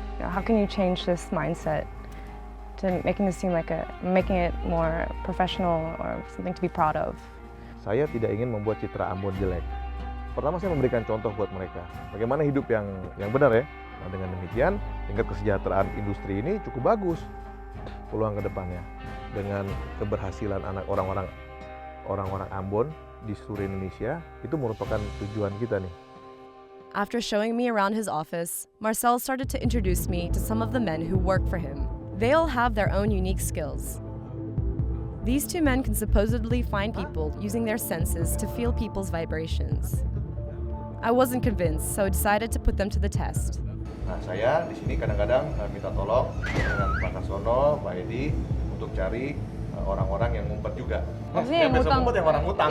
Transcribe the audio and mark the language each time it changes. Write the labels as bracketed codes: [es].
[en] How can you change this mindset to making it seem like making it more professional or something to be proud of? [id] Saya tidak ingin membuat citra Ambon jelek. Pertama saya memberikan contoh buat mereka, bagaimana hidup yang benar ya. Nah, dengan demikian tingkat kesejahteraan industri ini cukup bagus peluang ke depannya. Dengan keberhasilan anak orang-orang Ambon di seluruh Indonesia, itu merupakan tujuan kita nih. [en] After showing me around his office, Marcel started to introduce me to some of the men who work for him. They all have their own unique skills. These two men can supposedly find people using their senses to feel people's vibrations. I wasn't convinced, so I decided to put them to the test. [id] Nah, saya di sini kadang-kadang minta tolong dengan Pak Kasono, Pak Edi untuk cari orang-orang yang ngumpet juga. Maksudnya yang besok ngutang. ngumpet yang orang ngutang.